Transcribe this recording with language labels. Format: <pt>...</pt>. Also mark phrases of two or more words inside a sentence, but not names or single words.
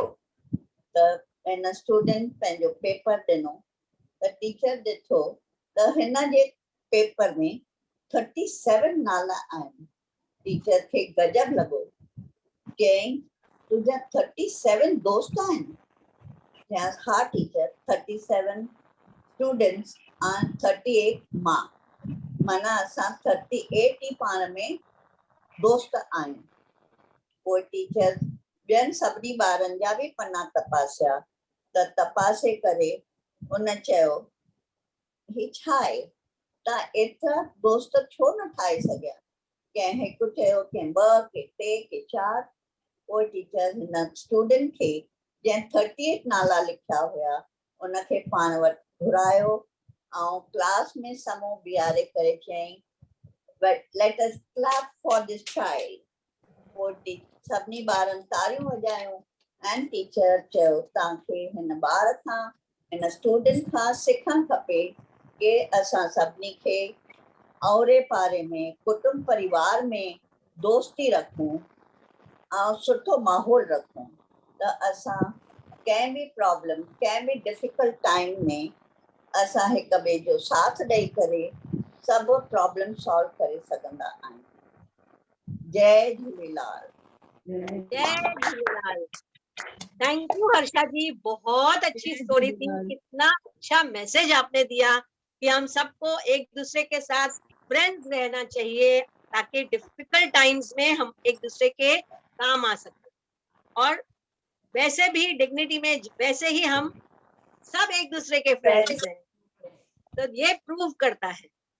<sd>त हिन स्टूडेंट पंहिंजो पेपर ॾिनो त टीचर ॾिठो त हिन जे पेपर में 37 नाला आहिनि। टीचर खे गजब लॻो, चयईं तुंहिंजा 37 दोस्त आहिनि? हाँ टीचर, 37</sd> <en>students and</en> <sd>38 मां, माना असां 38 ही पाण में दोस्त आहियूं। पोइ टीचर ॿियनि सभिनी ॿारनि जा बि पना तपासिया, त तपासे करे उन चयो ही छा आहे, तव्हां एतिरा दोस्त छो न ठाहे सघिया? कंहिं हिकु चयो, कंहिं 2, कंहिं 3, कंहिं 4। पोइ टीचर हिन स्टूडेंट खे जंहिं 38 नाला लिखिया हुया उनखे पाण वटि घुरायो ऐं क्लास में साम्हूं बीहारे करे चयईं,</sd> <en>but let us clap for this child.</en> <sd>पोइ सभिनी ॿारनि तारियूं वॼायूं ऐं टीचर चयो तव्हांखे हिन ॿार खां, हिन स्टूडेंट खां सिखणु खपे कि असां सभिनी खे औरे पारे में कुटुंब परिवार में दोस्ती रखूं ऐं सुठो माहौल रखूं, त असां कंहिं बि प्रॉब्लम, कंहिं बि</sd> <en>difficult time</en> <sd>में असां हिक ॿिए जो साथ ॾेई करे सभु</sd> <en>problem solve</en> <sd>करे सघंदा आहियूं। जय झूलेलाल। जय झूलेलाल।</sd> <en>thank you</en> <hi>हर्षा जी, बहुत अच्छी स्टोरी थी। कितना अच्छा मैसेज आपने दिया कि हम सबको एक दूसरे के साथ फ्रेंड्स रहना चाहिए ताकि</hi> <en>difficult times</en> <hi>में हम एक दूसरे के काम आ सकते, और वैसे भी डिग्निटी में वैसे ही हम सब एक दूसरे के फ्रेंड्स हैं, तो ये प्रूव करता है।</hi>